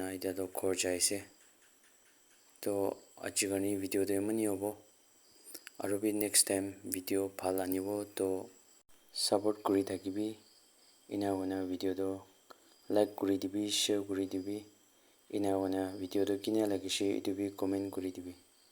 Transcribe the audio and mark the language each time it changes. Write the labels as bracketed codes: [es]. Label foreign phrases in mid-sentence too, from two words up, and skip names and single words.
[nag] etia to ghor jai ase to aji karne video to emani hobo aro bi [en] next time [nag] video bhal anibo to support kuri thakibi ena hoina video to like kuri dibi share kuri dibi ena hoina video to kena lagise etu bi comment kuri dibi.